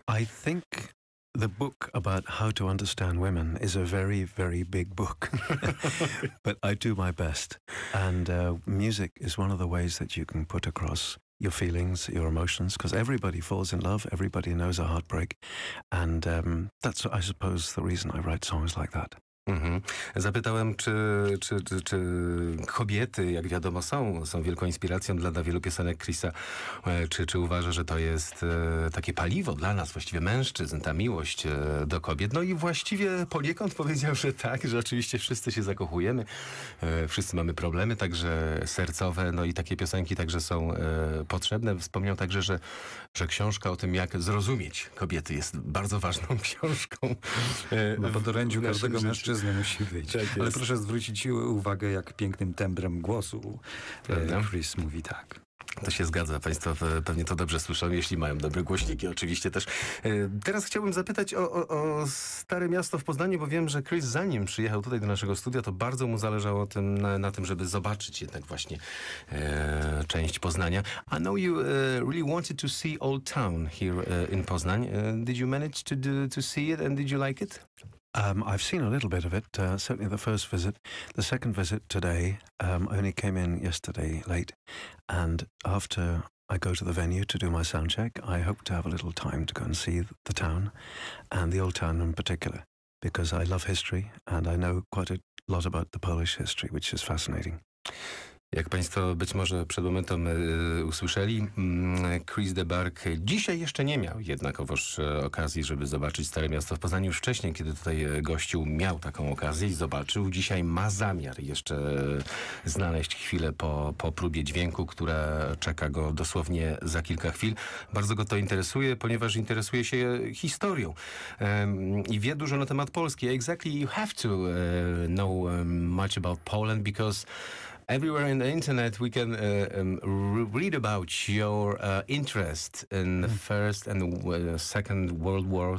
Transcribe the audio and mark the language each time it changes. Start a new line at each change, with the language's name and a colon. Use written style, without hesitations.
English: I think the book about how to understand women is a very, very big book. But I do my best. And music is one of the ways that you can put across your feelings, your emotions, because everybody falls in love, everybody knows a heartbreak. And that's, I suppose, the reason I write songs like that.
Polish: Zapytałem, czy kobiety, jak wiadomo, są wielką inspiracją dla wielu piosenek Chrisa. Czy uważa, że to jest takie paliwo dla nas, właściwie mężczyzn, ta miłość do kobiet? No i właściwie poniekąd powiedział, że tak, że oczywiście wszyscy się zakochujemy, wszyscy mamy problemy, także sercowe, no i takie piosenki także są potrzebne. Wspomniał także, że książka o tym, jak zrozumieć kobiety, jest bardzo ważną książką. Na podorędziu każdego mężczyzny musi być. Tak. Ale proszę zwrócić uwagę, jak pięknym tembrem głosu Chris mówi tak. To się zgadza. Państwo pewnie to dobrze słyszą, jeśli mają dobre głośniki oczywiście też. Teraz chciałbym zapytać o Stare Miasto w Poznaniu, bo wiem, że Chris zanim przyjechał tutaj do naszego studia, to bardzo mu zależało na tym, żeby zobaczyć jednak właśnie część Poznania.
English: I know you really wanted to see Old Town here in Poznań. Did you manage to see it and did you like it? I've seen a little bit of it, certainly the first visit. The second visit today, I only came in yesterday late, and after I go to the venue to do my sound check, I hope to have a little time to go and see the town, and the Old Town in particular, because I love history, and I know quite a lot about the Polish history, which is fascinating.
Polish: Jak Państwo być może przed momentem usłyszeli, Chris the Burgh dzisiaj jeszcze nie miał jednakowoż okazji, żeby zobaczyć Stare Miasto w Poznaniu. Już wcześniej, kiedy tutaj gościł, miał taką okazję i zobaczył. Dzisiaj ma zamiar jeszcze znaleźć chwilę po próbie dźwięku, która czeka go dosłownie za kilka chwil. Bardzo go to interesuje, ponieważ interesuje się historią i wie dużo na temat Polski.
English: Exactly, you have to know much about Poland because everywhere in the internet we can read about your interest in the First and Second World War.